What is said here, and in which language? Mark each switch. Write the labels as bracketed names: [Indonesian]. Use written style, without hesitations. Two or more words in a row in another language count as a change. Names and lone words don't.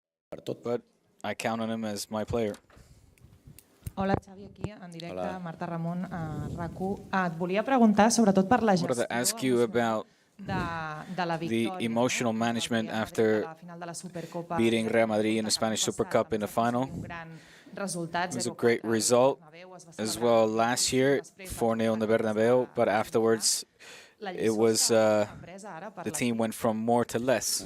[English] but I count on him as my player. [Catalan] Hola, Xavi, aquí en directe, Hola. Marta Ramon, a RAC1. Et volia preguntar, sobretot per la gestió [English] ask you about [Catalan] de la [English] the [Catalan] victòria, [English] emotional management after beating Real Madrid in the Spanish Super Cup in the final. It was a great result as well last year, 4-0 in the Bernabeu, but afterwards it was the team went from more to less.